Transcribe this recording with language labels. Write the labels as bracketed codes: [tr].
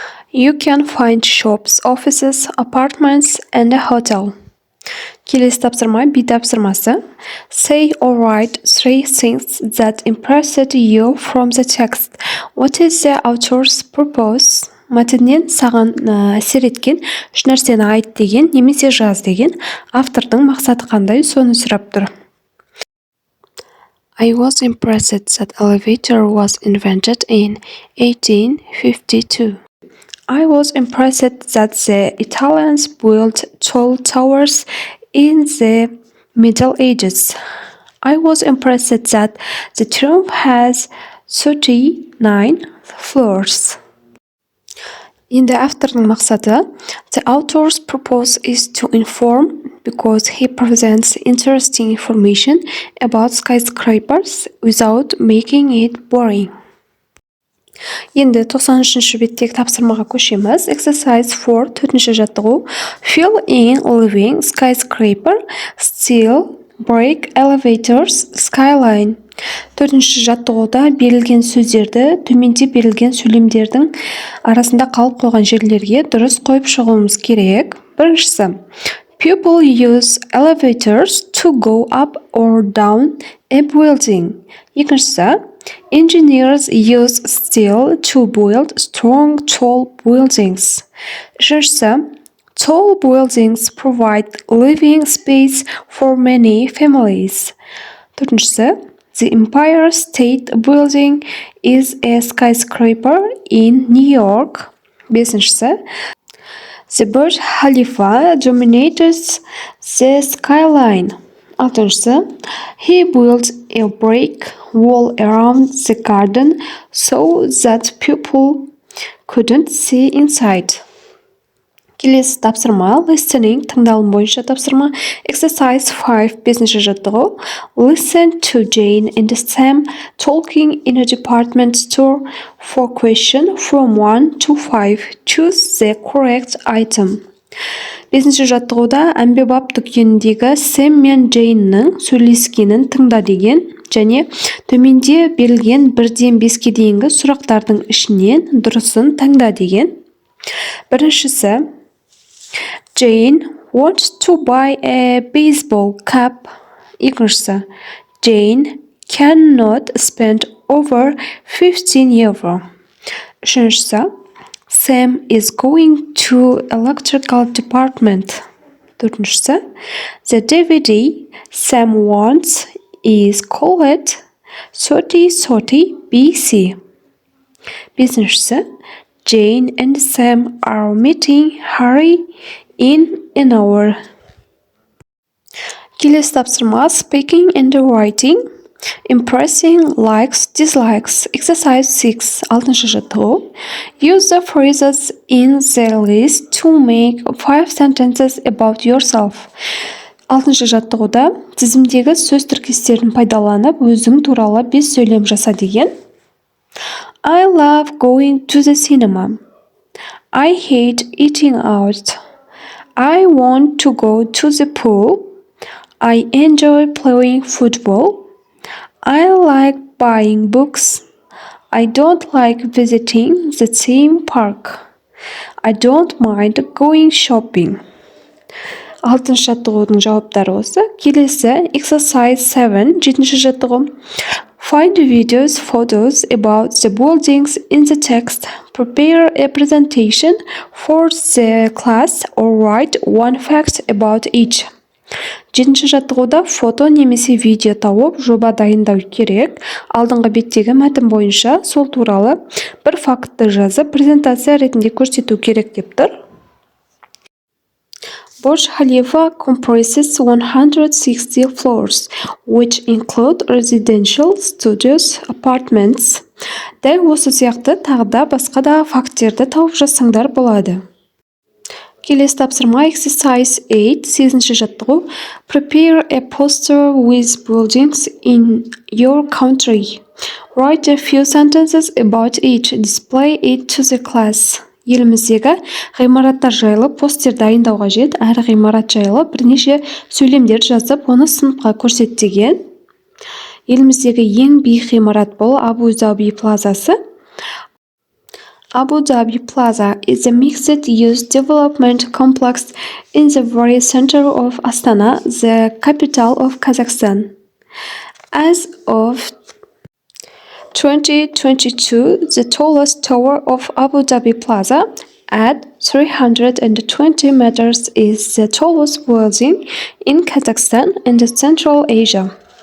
[en] You can find shops, offices, apartments, and a hotel. [kk] Келесі тапсырма B тапсырмасы. [en] Say or write 3 things that impressed you from the text. What is the author's purpose? [kk] Мәтіннен саған әсер еткен үш нәрсені айт деген, немесе жаз деген. Автордың мақсаты қандай, соны сұрап тұр. [en] I was impressed that elevator was invented in 1852. I was impressed that the Italians built tall towers in the Middle Ages. I was impressed that the Triumph has 39 floors. [kk] Енді автордың мақсаты. [en] The author's purpose is to inform because he presents interesting information about skyscrapers without making it boring. [kk] Енді 93-ші беттегі тапсырмаға көшеміз. [en] Exercise 4, [kk] төртінші жаттығу. [en] Fill in living skyscraper, steel, brick, elevators, skyline. [kk] Төртінші жаттығуда берілген сөздерді төменде берілген сөйлемдердің арасында қалып қойған жерлерге дұрыс қойып шығуымыз керек. Біріншісі. [en] People use elevators to go up or down a building. [kk] Екіншісі. [en] Engineers use steel to build strong, tall buildings. [kk] Үшіншісі. [en] Tall buildings provide living space for many families. [kk] Төртіншісі. [en] The Empire State Building is a skyscraper in New York. [kk] Бесіншісі. [en] The Burj Khalifa dominates the skyline. [kk] Алтыншысы. [en] He built a brick wall around the garden so that people couldn't see inside. [kk] Келесі тапсырма. [en] Listening, [kk] тыңдалым бойынша тапсырма. [en] Exercise 5, [kk] бесінші жаттығу. [en] Listen to Jane and Sam talking in a department store for question from 1 to 5. Choose the correct item. [kk] Бесінші жаттығуда әмбебап дүкеніндегі Сэм мен Джейннің сөйлескенін тыңда деген және төменде берілген 1-ден 5-ке дейінгі сұрақтардың ішінен дұрысын таңда деген. Біріншісі. [en] Jane wants to buy a baseball cap. [kk] Екіншісі. [en] Jane cannot spend over 15 euro. [kk] Үшіншісі. [en] Sam is going to electrical department. [kk] Төртіншісі. [en] The DVD Sam wants is called 3030 BC. [kk] Бесіншісі. [en] Jane and Sam are meeting Harry in an hour. [kk] Келесі тапсырма. [en] Speaking and writing. Impressing, likes, dislikes. Exercise 6. [kk] Алтыншы жаттығу. [en] Use the phrases in the list to make 5 sentences about yourself. [kk] Алтыншы жаттығуда тізімдегі сөз тіркестерін пайдаланып, өзің туралы 5 сөйлем жаса деген. [en] I love going to the cinema. I hate eating out. I want to go to the pool. I enjoy playing football. I like buying books. I don't like visiting the theme park. I don't mind going shopping. [kk] Алтыншы жаттығудың жауаптары осы. Келесі [en] exercise 7, [kk] жетінші жаттығу. [en] Find videos, photos about the buildings in the text. Prepare a presentation for the class or write one fact about each. [kk] Жетінші жаттығуда фото немесе видео тауып, жоба дайындау керек. Алдыңғы беттегі мәтін бойынша сол туралы бір фактты жазып, презентация ретінде көрсету керек деп тұр. [en] Burj Khalifa comprises 160 floors, which include residential, studios, apartments. [kk] Дәл осы сияқты тағы да басқа да факттерді тауып жазсаңдар болады. Келесі тапсырма [en] exercise 8, [kk] 8-ші жаттығу. [en] Prepare a poster with buildings in your country. Write a few sentences about each. Display it to the class. [kk] Еліміздегі ғимараттар жайлы постер дайындау қажет, әрі ғимарат жайлы бірнеше сөйлемдер жазып, оны сыныпқа көрсет деген. Еліміздегі ең биік ғимарат бұл Abu Dhabi Plazасы. [en] Abu Dhabi Plaza is a mixed-use development complex in the very center of Astana, the capital of Kazakhstan. As of 2022, the tallest tower of Abu Dhabi Plaza at 320 meters is the tallest building in Kazakhstan and Central Asia.